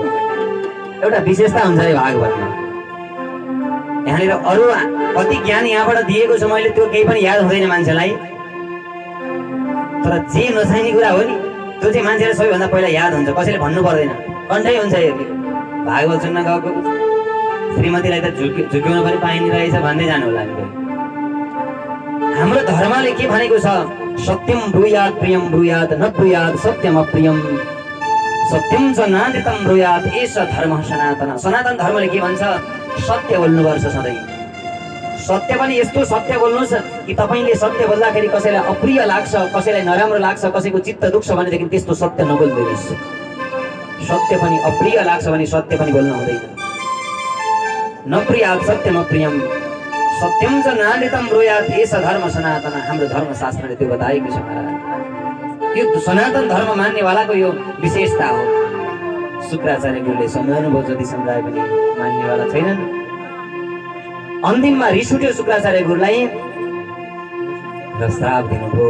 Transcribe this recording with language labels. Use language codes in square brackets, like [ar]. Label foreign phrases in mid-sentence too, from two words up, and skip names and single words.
[ne] एउटा विशेषता हुन्छ अरे भागवतमा, यहाँनिर अरू कति ज्ञान यहाँबाट दिएको छ मैले, त्यो केही पनि याद हुँदैन मान्छेलाई, तर जे नचाहिने कुरा हो नि त्यो चाहिँ मान्छेलाई सबैभन्दा पहिला याद हुन्छ, कसैले भन्नु पर्दैन, कन्ठै हुन्छ। भागवत सुन्न गएको श्रीमतीलाई त झुक्याउन पनि पाइने रहेछ भन्दै जानु होला हामी। हाम्रो धर्मले के भनेको छ? [sa] सत्यम ब्रूयात् प्रियम ब्रूयात् न ब्रूयात् सत्यम अप्रियम, सत्यम च नान्दितम ब्रूयात् एष धर्म सनातन। [ne] सनातन धर्मले के भन्छ? सत्य बोल्नुपर्छ सधैँ। सत्य पनि यस्तो सत्य बोल्नुहोस् कि तपाईँले सत्य बोल्दाखेरि कसैलाई अप्रिय लाग्छ, कसैलाई नराम्रो लाग्छ, कसैको चित्त दुख्छ भनेदेखि त्यस्तो सत्य नबोल्नुहोस्। सत्य पनि अप्रिय लाग्छ भने सत्य पनि बोल्नु हुँदैन। [sa] नप्रियात् सत्यम अप्रियम, सत्यम च नान्दितम ब्रूयात् एष धर्म सनातन। [ne] हाम्रो धर्मशास्त्रले त्यो बताएको छ महाराज। यो सनातन धर्म मान्नेवालाको यो विशेषता हो। शुक्राचार्य गुरुले सम्झाउनु भयो, जति सम्झाए पनि मान्नेवाला छैनन्। अन्तिममा रिस उठ्यो शुक्राचार्य गुरुलाई र श्राप दिनुभयो।